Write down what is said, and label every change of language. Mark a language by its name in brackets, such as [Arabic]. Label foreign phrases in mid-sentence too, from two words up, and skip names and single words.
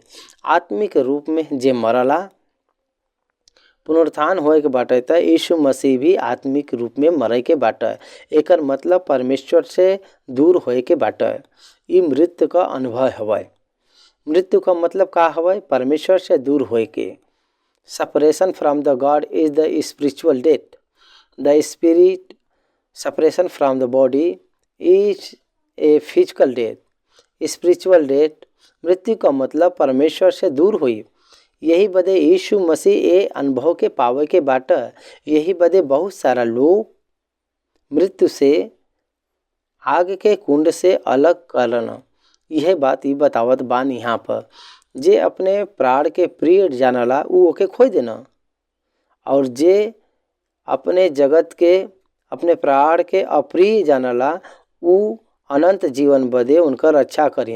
[Bhojpuri] आत्मिक रूप में जे मरला, पुनरुत्थान होए के बाटे तो यीशु मसीह भी आत्मिक रूप में मरे के बाटे। एकर मतलब परमेश्वर से दूर होए के बाटे। ई मृत्यु का अनुभव हवय। मृत्यु का मतलब का हवय? परमेश्वर से दूर होए के। [English] Separation from the God is the spiritual death. The spirit separation from the body is a physical death. Spiritual death, [Bhojpuri] मृत्यु का मतलब परमेश्वर से दूर हुई। यही बदे यीशु मसीह ए अनुभव के पावे के बाटे। यही बदे बहुत सारा लोग मृत्यु से, आग के कुंड से अलग करन। यह बात ही बतावत बान यहाँ पर। जे अपने प्राण के प्रिय जानला उ ओके खोई देना, और जे अपने जगत के, अपने प्राण के अप्रिय जानला उ अनंत जीवन बदे उनकर रक्षा करिए।